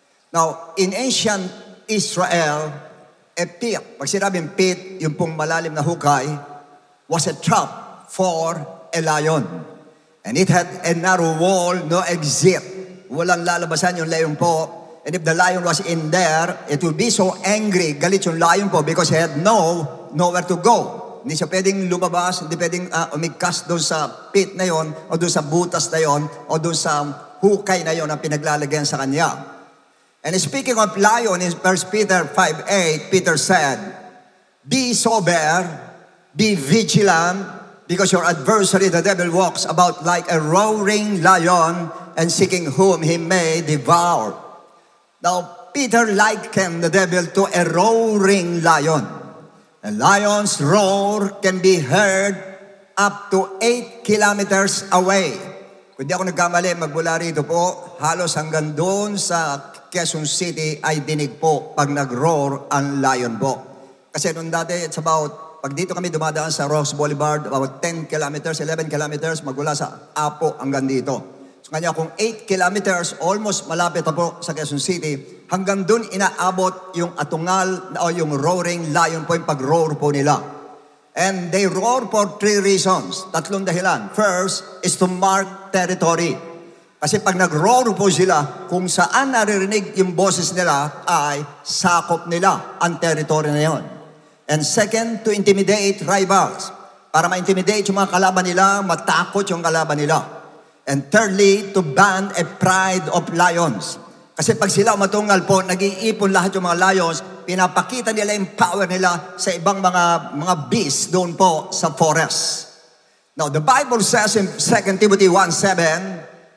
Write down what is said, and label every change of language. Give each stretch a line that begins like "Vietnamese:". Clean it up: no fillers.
English: Now, in ancient Israel, a pit,
Filipino: pag sinabing pit, yung pong malalim na hukay,
English: was a trap for a lion. And it had a narrow wall, no exit.
Filipino: Walang lalabasan yung lion po.
English: And if the lion was in there, it would be so angry,
Filipino: galit yung lion po
English: because he had nowhere to go.
Filipino: Hindi siya pwedeng lumabas, hindi pwedeng umigkas doon sa pit na yon, o doon sa butas na yon, o doon sa hukay na yon na pinaglalagyan sa kanya.
English: And speaking of lion, in 1 Peter 5:8, Peter said, "Be sober, be vigilant, because your adversary, the devil, walks about like a roaring lion and seeking whom he may devour." Now, Peter likened the devil to a roaring lion. A lion's roar can be heard up to 8 kilometers away.
Filipino: Kung di ako nagkamali, magmula rito po, halos hanggang doon sa Quezon City ay dinig po pag nag-roar ang lion po. Kasi noon dati,
English: it's about,
Filipino: pag dito kami dumadaan sa Ross Boulevard, about 10 kilometers, 11 kilometers, magmula sa Apo hanggang dito. So kanya kung 8 kilometers, almost malapit na po sa Quezon City, hanggang dun inaabot yung atungal o yung roaring lion po, yung pag-roar po nila.
English: And they roar for 3 reasons,
Filipino: 3 dahilan.
English: First is to mark territory.
Filipino: Kasi pag nag-roar po sila, kung saan naririnig yung boses nila, ay sakop nila ang territory na yon.
English: And second, to intimidate rivals.
Filipino: Para ma-intimidate yung mga kalaban nila, matakot yung kalaban nila.
English: And thirdly, to ban a pride of lions.
Filipino: Kasi pag sila umatungal po, nag-iipon lahat yung mga lions, pinapakita nila yung power nila sa ibang mga beasts doon po sa forest.
English: Now, the Bible says in 2 Timothy 1:7,